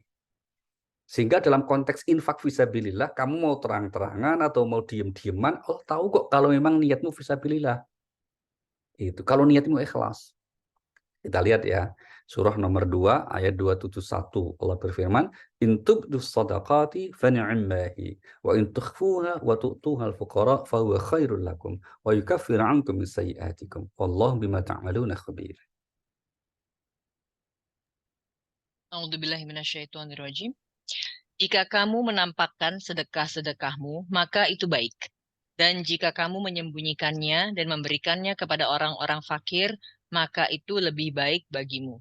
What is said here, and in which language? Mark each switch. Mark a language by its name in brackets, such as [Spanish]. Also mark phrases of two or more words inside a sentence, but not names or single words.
[Indonesian] Sehingga dalam konteks infak fisabilillah, kamu mau terang-terangan atau mau diem-dieman, Allah tahu kok kalau memang niatmu fisabilillah. Itu kalau niatmu ikhlas. Kita lihat ya. Surah nomor 2 ayat 271. Allah berfirman, [Arabic] "إن تبدوا الصدقات فنعما هي وإن تخفوها وتؤتوها الفقراء فهو خير لكم ويكفر عنكم من سيئاتكم والله بما تعملون خبير." أعوذ بالله من الشيطان الرجيم. [Indonesian] Jika kamu menampakkan sedekah-sedekahmu, maka itu baik. Dan jika kamu menyembunyikannya dan memberikannya kepada orang-orang fakir, maka itu lebih baik bagimu.